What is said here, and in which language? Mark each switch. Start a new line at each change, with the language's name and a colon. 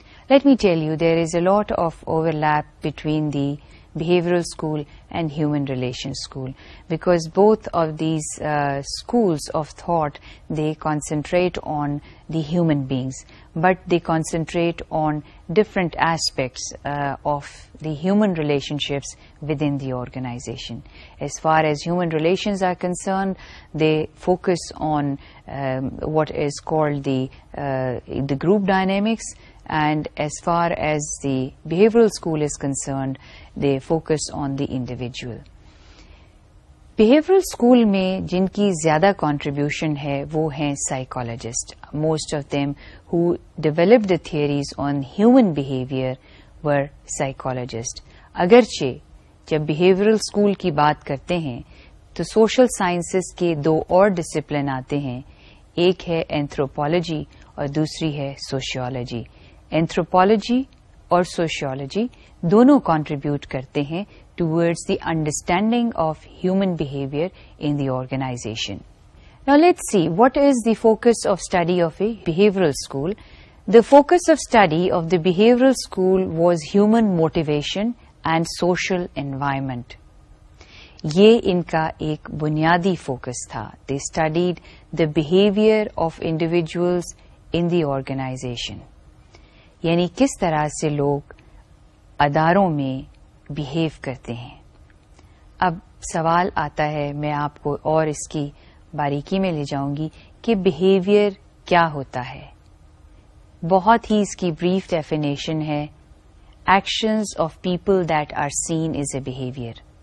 English: Let me tell you, there is a lot of overlap between the behavioral school and human relations school, because both of these schools of thought, they concentrate on the human beings, but they concentrate on different aspects of the human relationships within the organization. As far as human relations are concerned, they focus on what is called the group dynamics, and as far as the behavioral school is concerned, they focus on the individual.
Urdu: Behavioural school میں جن کی زیادہ contribution ہے وہ ہیں psychologist.
English: Most of them who developed the theories on human behaviour were psychologist.
Urdu: اگرچہ جب behavioural school کی بات کرتے ہیں تو سوشل سائنسز کے دو اور ڈسپلن آتے ہیں. ایک ہے اینتھروپولوجی اور دوسری ہے سوشیولوجی.
English: anthropology اور sociology
Urdu: دونوں کنٹریبیوٹ کرتے ہیں
English: Towards the understanding of human behaviour in the organisation. Now let's see what is the focus of study of a behavioral school. The focus of study of the behavioral school was human motivation and social environment.
Urdu: یہ ان کا ایک بنیادی focus تھا.
English: They studied the behavior of individuals in the organization.
Urdu: یعنی کس طرح سے لوگ اداروں میں بہیو کرتے ہیں. اب سوال آتا ہے, میں آپ کو اور اس کی باریکی میں لے جاؤں گی کہ بہیویئر کیا ہوتا ہے. بہت ہی اس کی بریف ڈیفینیشن ہے,
English: Actions of people that are seen as a behaviour.